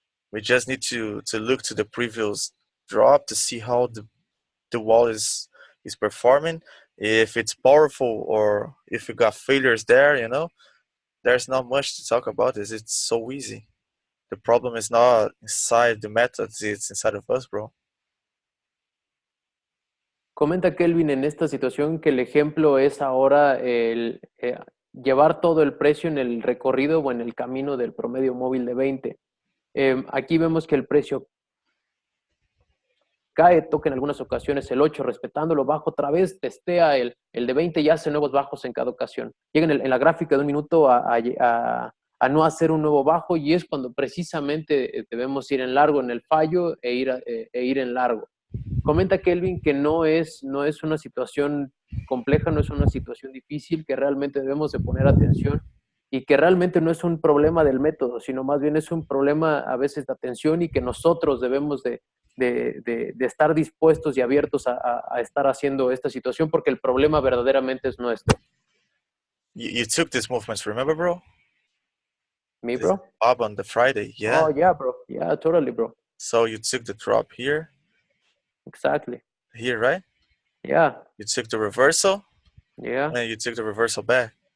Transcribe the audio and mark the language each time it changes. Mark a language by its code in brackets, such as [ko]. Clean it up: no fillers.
[en] We just need to look to the previous drop to see how the wall is performing, if it's powerful or if we got failures there, you know. There's not much to talk about this. It's so easy. The problem is not inside the methods, it's inside of us, bro. [es] Comenta Kelvin en esta situación que el ejemplo es ahora el llevar todo el precio en el recorrido o en el camino del promedio móvil de 20. Aquí vemos que el precio cae, toca en algunas ocasiones el 8, respetándolo, baja otra vez, testea el de 20 y hace nuevos bajos en cada ocasión. Llega en la gráfica de un minuto a no hacer un nuevo bajo, y es cuando precisamente debemos ir en largo en el fallo e ir en largo. Comenta Kelvin que no es una situación compleja, no es una situación difícil, que realmente debemos de poner atención y que realmente no es un problema del método, sino más bien es un problema a veces de atención, y que nosotros debemos de estar dispuestos y abiertos a estar haciendo esta situación, porque el problema verdaderamente es nuestro. [en] You took these movements, remember, bro? Me, bro? Up on the Friday, yeah. Oh, yeah, bro. Yeah, totally, bro. So you took the drop here. Exactly. Here, right? Yeah. You took the reversal. Yeah. And you took the reversal back.